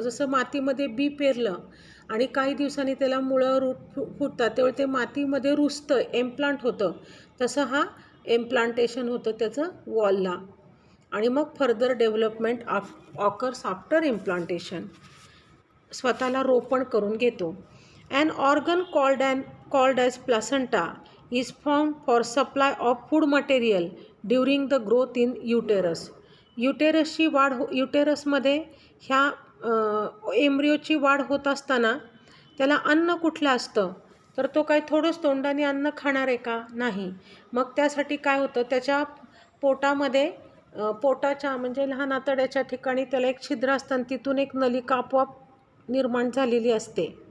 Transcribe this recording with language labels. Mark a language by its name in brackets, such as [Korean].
[Marathi] जसं मातीमध्ये बी पेरलं आणि काही दिवसांनी त्याला मुळं रूट फुटतात, त्यावेळी ते मातीमध्ये रुजतं, इम्प्लांट होतं. तसं हा इम्प्लांटेशन होतं त्याचं वॉलला. आणि मग [English] further development occurs after implantation, [Marathi] स्वतःला रोपण करून घेतो. [English] An organ called as placenta is formed for supply of food material during the growth in uterus. [Marathi] युटेरसची वाढ युटेरसमध्ये ह्या एम्ब्रिओची वाढ होत असताना त्याला अन्न कुठलं असतं, तर तो काय थोडंच तोंडाने अन्न खाणार आहे का, नाही. मग त्यासाठी काय होतं, त्याच्या पोटामध्ये पोटाच्या म्हणजे लहान आतड्याच्या ठिकाणी त्याला एक छिद्र असतं आणि तिथून एक नलिका आपोआप निर्माण झालेली असते.